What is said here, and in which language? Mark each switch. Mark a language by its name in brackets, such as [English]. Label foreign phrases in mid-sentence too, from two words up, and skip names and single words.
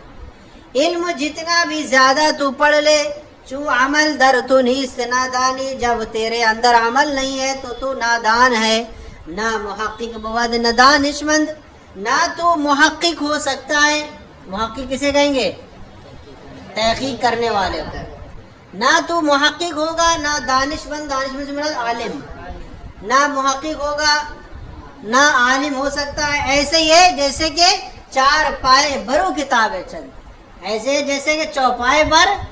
[Urdu] علم جتنا بھی زیادہ تو پڑھ لے، [Persian] چو عمل در تو نیست نادانی، [Urdu] جب تیرے اندر عمل نہیں ہے تو تو نادان ہے، [Persian] نہ محقق بود نہ دانشمند، [Urdu] نہ تو محقق ہو سکتا ہے، محقق کسے کہیں گے؟ تحقیق کرنے والے کو، نہ تو محقق ہوگا، نہ دانشمند، دانشمند سے مراد عالم، نہ محقق ہوگا نہ عالم ہو سکتا ہے، ایسے ہی ہے جیسے کہ [Persian] چار پائے برو کتاب چند، [Urdu] ایسے جیسے کہ چوپائے پر